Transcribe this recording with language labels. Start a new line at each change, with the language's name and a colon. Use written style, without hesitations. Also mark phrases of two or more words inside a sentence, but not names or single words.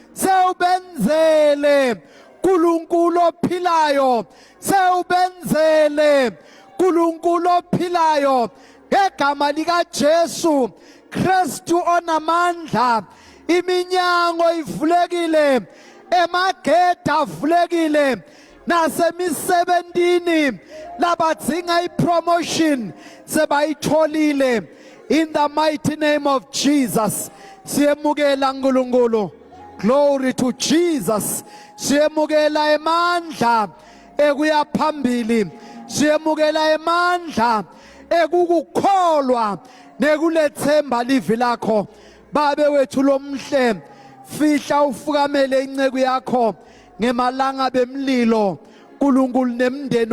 Swati: sewubenzele uNkulunkulu ophilayo sewubenzele uNkulunkulu ophilayo ngegama lika Jesu Kristu onamandla iminyango ivulekile emagedi avulekile nasemisebentini labadzinga ipromotion sebayitholile
English: in the mighty name of Jesus
Swati: siyemukela uNkulunkulu.
English: Glory to Jesus.
Swati: Siyemukela emandla ekuya phambili siyemukela emandla ekukukholwa nekulethemba livi lakho babe wethu lomhle fihla ufukamele inceku yakho ngemalanga bemlilo uNkulunkulu nemndeni